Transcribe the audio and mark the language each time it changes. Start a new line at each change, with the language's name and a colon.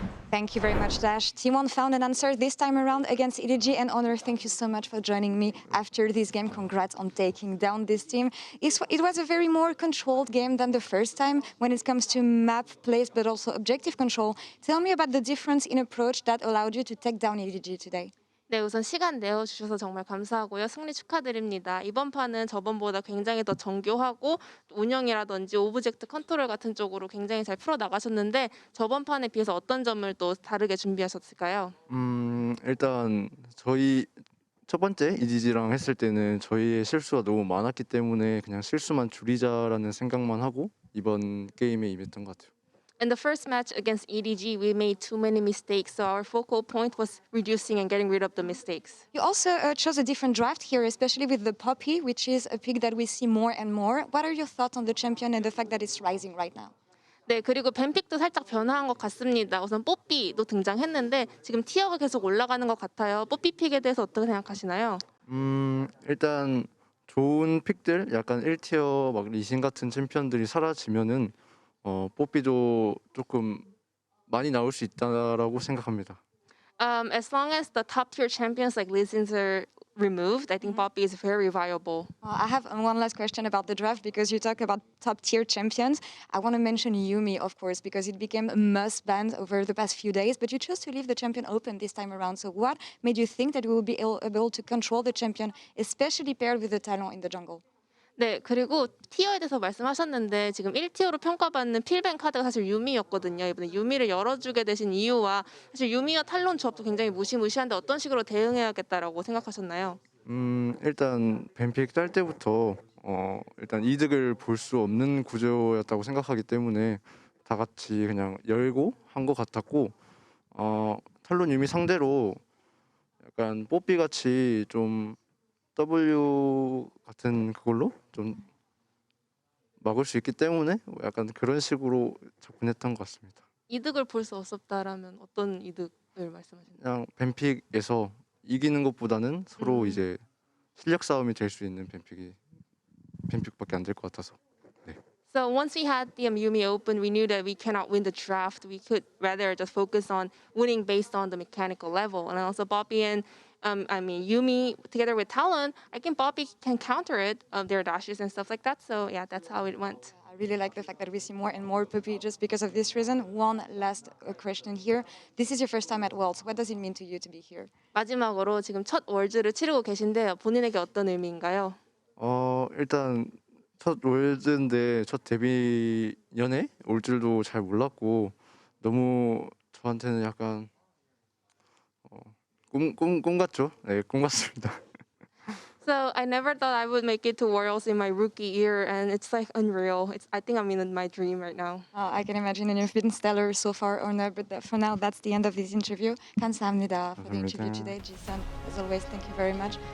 English: Thank you very much, Dash. T1 found an answer this time around against EDG, and Oner, thank you so much for joining me after this game. Congrats on taking down this team. It was a very more controlled game than the first time when it comes to map plays, but also objective control. Tell me about the difference in approach that allowed you to take down EDG today.
Korean: 네, 우선 시간 내어주셔서 정말 감사하고요. 승리 축하드립니다. 이번 판은 저번보다 굉장히 더 정교하고 운영이라든지 오브젝트 컨트롤 같은 쪽으로 굉장히 잘 풀어나가셨는데 저번 판에 비해서 어떤 점을 또 다르게 준비하셨을까요? 일단 저희 첫 번째 EDG랑 했을 때는 저희의 실수가 너무 많았기 때문에 그냥 실수만 줄이자라는 생각만 하고 이번 게임에 임했던 것 같아요.
English: In the first match against EDG, we made too many mistakes, so our focal point was reducing and getting rid of the mistakes. You also chose a different draft here, especially with the Poppy, which is a pick that we see more and more. What are your thoughts on the champion and the fact that it's rising right now?
Korean: 네, 그리고 뱀픽도 살짝 변화한 것 같습니다. 우선 뽀삐도 등장했는데 지금 티어가 계속 올라가는 것 같아요. 뽀삐 픽에 대해서 어떻게 생각하시나요? 일단 좋은 픽들, 약간 1티어 막 리신 같은 챔피언들이 사라지면은 뽀삐도 조금 많이 나올 수 있다라고 생각합니다.
English: As long as the top tier champions like Lee Sin are removed, I think Poppy is very viable. I have one last question about the draft because you talk about top tier champions. I want to mention Yuumi, of course, because it became a must ban over the past few days, but you chose to leave the champion open this time around. So what made you think that we will be able to control the champion, especially paired with the Talon in the jungle?
Korean: 네, 그리고 티어에 대해서 말씀하셨는데 지금 1티어로 평가받는 필벤 카드가 사실 유미였거든요. 이번에 유미를 열어주게 되신 이유와 사실 유미와 탈론 조합도 굉장히 무시무시한데 어떤 식으로 대응해야겠다라고 생각하셨나요? 일단 뱀픽 딸 때부터 일단 이득을 볼 수 없는 구조였다고 생각하기 때문에 다 같이 그냥 열고 한 것 같았고 탈론 유미 상대로 약간 뽀삐 같이 좀 W 같은 그걸로 좀 막을 수 있기 때문에 약간 그런 식으로 접근했던 것 같습니다. 이득을 볼 수 없었다라면 어떤 이득을 말씀하시나요? 그냥 뱀픽에서 이기는 것보다는 서로 이제 실력 싸움이 될 수 있는 뱀픽밖에 안 될 것 같아서. 네.
English: So once we had the Yuumi open, we knew that we cannot win the draft. We could rather just focus on winning based on the mechanical level. And also Bobby and Yuumi together with Talon, I think Bobby can counter it, their dashes and stuff like that. So yeah, that's how it went. I really like the fact that we see more and more Poppy just because of this reason. One last question here. This is your first time at Worlds. What does it mean to you to be here?
Korean: 마지막으로 지금 첫 월즈를 치르고 계신데요. 본인에게 어떤 의미인가요? 일단 첫 월드인데 첫 데뷔 연에 올 줄도 잘 몰랐고 너무 저한테는 약간 꿈 같죠? 네, 꿈 같습니다.
English: So I never thought I would make it to Worlds in my rookie year, and it's like unreal. I think I'm in my dream right now. I can imagine, and you've been stellar so far, Oner. But for now, that's the end of this interview.
Korean: 감사합니다
English: for the interview today, Jason. As always, thank you very much.